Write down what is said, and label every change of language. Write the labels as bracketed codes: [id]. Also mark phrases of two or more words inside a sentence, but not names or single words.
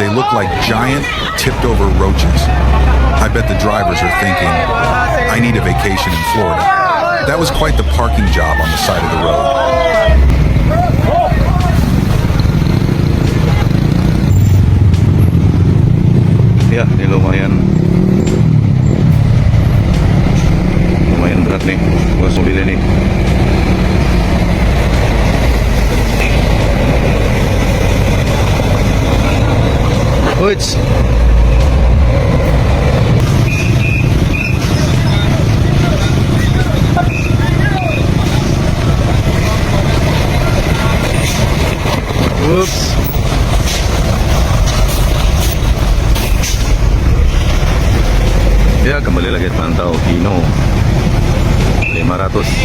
[en] They look like giant, tipped-over roaches. I bet the drivers are thinking, I need a vacation in Florida. That was quite the parking job on the side of the road. [id] Ya, ini lumayan berat nih buat mobilnya nih. Wits. Whoops. Ya, kembali lagi pantau Kino 500.